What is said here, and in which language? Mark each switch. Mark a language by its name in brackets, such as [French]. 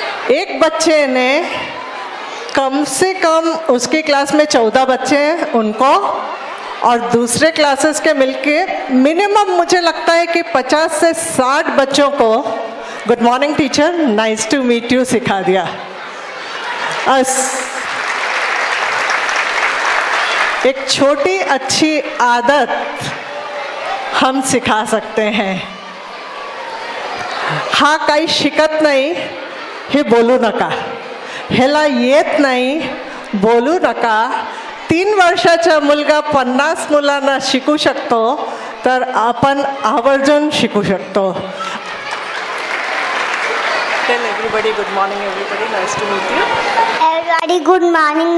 [Hindi] एक बच्चे ने कम से कम, उसकी क्लास में 14 बच्चे हैं उनको, और दूसरे क्लासेस के मिलके मिनिमम मुझे लगता है कि 50 से 60 बच्चों को [English] good morning teacher, nice to meet you [Hindi] सिखा दिया. एक छोटी अच्छी आदत हम सिखा सकते हैं. [Marathi] हा काही शिकत नाही हे बोलू नका, ह्याला येत नाही बोलू नका. 3 वर्षाचा मुलगा 50 मुलांना शिकू शकतो, तर आपण आवर्जून शिकू शकतो. [English] Tell everybody good morning everybody, nice to meet you. Everybody, good morning.